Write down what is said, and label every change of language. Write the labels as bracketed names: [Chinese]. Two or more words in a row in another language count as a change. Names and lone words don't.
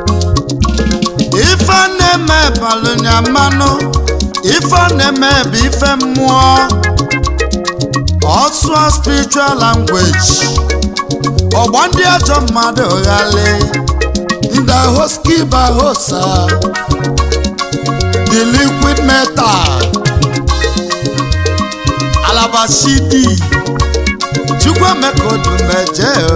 [Igbo] Ife a na-eme balụ ya mmanụ, ife a na-eme bụ ife mmụọ. Ọ sụọ [English] spiritual language, [Igbo] ọgba ndị ajọ mmadụ ghali. Nda hoski ba hosa, [English] the liquid metal, [Igbo] Alaba Shidi, Chukwuemeka Odumeje.